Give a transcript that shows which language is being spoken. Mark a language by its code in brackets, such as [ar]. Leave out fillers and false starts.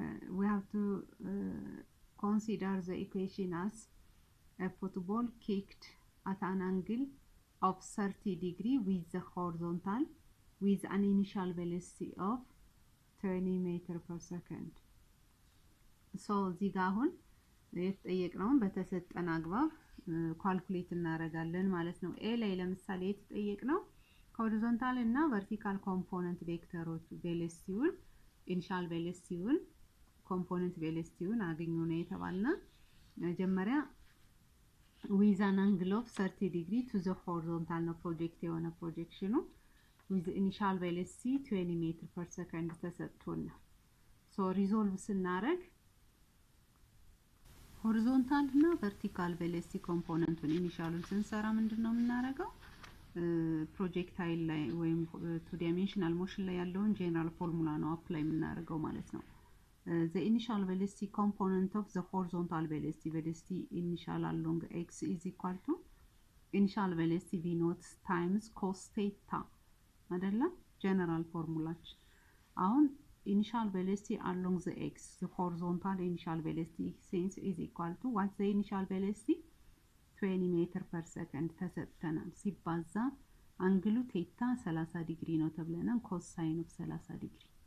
[en] We have to consider the equation as a football kicked at an angle of 30 degree with the horizontal with an initial velocity of 20 meters per second. [am] So እዚህ ጋር አሁን የተጠየቅነውን በተሰጠን አግባብ ካልኩሌት እናደርጋለን ማለት ነው። ኤ ላይ ለምሳሌ የተጠየቅነው ሆሪዞንታል እና ቨርቲካል ኮምፖነንት ቬክተሮች ቬሎሲቲውን ኢኒሻል ቬሎሲቲውን ኮምፖነንት ቬሎሲቲውን አግኙ ነው የተባልነው። መጀመሪያ [en] with an angle of 30 degree to the horizontal [am] ነው ፕሮጀክት የሆነ ፕሮጀክሽኑ [en] with initial velocity 20 meter per second [am] ተሰጥቶናል። ሶ ሪዞልቭ ስናደርግ ሆሪዞንታል እና ቨርቲካል ቬሎሲቲ ኮምፖነንቱን ኢኒሻሉን ስንሰራ ምንድነው የምናደርገው? ፕሮጀክታይል ላይ ወይም ቱ ዳይሜንሽናል ሞሽን ላይ ያለውን ጀነራል ፎርሙላ ነው አፕላይ የምናደርገው ማለት ነው። [en] the initial velocity component of the horizontal velocity initial along x is equal to initial velocity v naught times cos theta [am] አይደለም ጀነራል ፎርሙላችን። [en] አሁን initial velocity along the x the horizontal initial velocity since is equal to what's the initial velocity 20 meters per second ተሰጥተናል። [am] ሲባዛ አንግሉ ቴታ 30 ዲግሪ ነው ተብለናል። [en] ኮሳይን ኦፍ 30 ዲግሪ